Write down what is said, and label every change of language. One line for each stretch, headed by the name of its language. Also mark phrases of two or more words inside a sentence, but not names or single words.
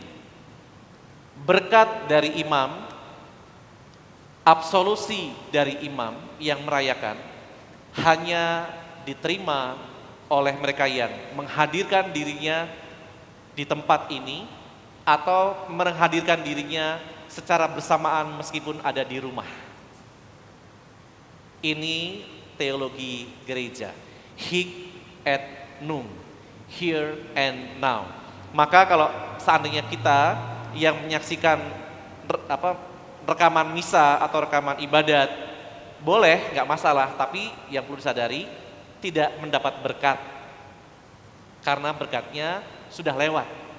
Indonesian: Berkat dari imam, absolusi dari imam yang merayakan hanya diterima oleh mereka yang menghadirkan dirinya di tempat ini atau menghadirkan dirinya secara bersamaan meskipun ada di rumah. Ini teologi gereja.
Latin: Hic et nunc,
English: here and now.
Indonesian: Maka kalau seandainya kita yang menyaksikan rekaman misa atau rekaman ibadat, boleh, nggak masalah, tapi yang perlu disadari tidak mendapat berkat karena berkatnya sudah lewat.